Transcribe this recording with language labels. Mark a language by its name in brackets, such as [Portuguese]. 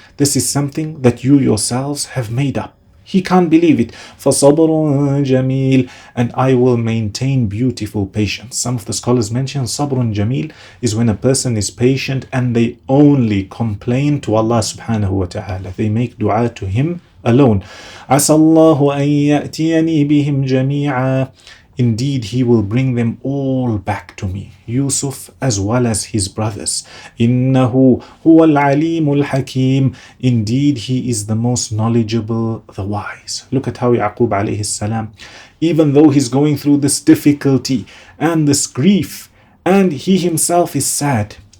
[English] This is something that you yourselves have made up. He can't believe it. [Arabic] فَصَبْرٌ جَمِيلٌ. [English] And I will maintain beautiful patience. Some of the scholars mention صَبْرٌ جَمِيلٌ is when a person is patient and they only complain to Allah subhanahu wa ta'ala. They make dua to Him alone. [Arabic] عَسَى اللَّهُ أَن يَأْتِيَنِي بِهِمْ جَمِيعًا. [English] Indeed, He will bring them all back to me, Yusuf as well as his brothers. [Arabic] إِنَّهُ هُوَ الْعَلِيمُ الْحَكِيمُ. [English] Indeed, He is the most knowledgeable, the wise. Look at how Yaqub alayhi salam, even though he's going through this difficulty and this grief, and he himself is sad,